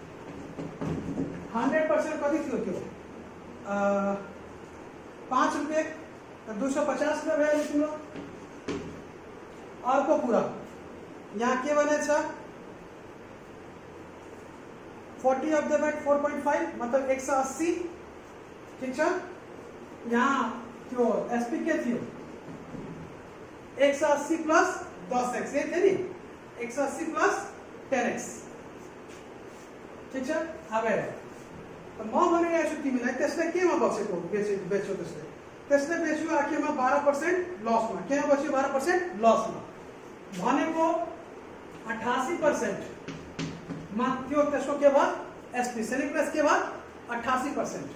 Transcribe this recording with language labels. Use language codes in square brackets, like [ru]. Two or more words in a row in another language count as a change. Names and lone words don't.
[ne] कति थियो त्यो 5 रुपये 250 रुपये भयो तिम्रो। अर्को कुरा यहाँ के बनेछ 40 [en] of the bag [ne] 4.5 मतलब 180। ठीक छ। यहाँ त्यो एसपी के थियो 180 प्लस 10x [hi] ये थे [ne] नि 180 प्लस 10x। ठीक छ। अब त म भनिरहेको छु तिमीलाई त्यसले केमा बचेको बेच्यो त्यसले बेच्यो आखिरमा 12% लसमा। केमा बच्यो 12% लसमा भनेको 88% मा त्यो त्यसको के भयो एसपी [en] selling price [ne] के भयो 88%।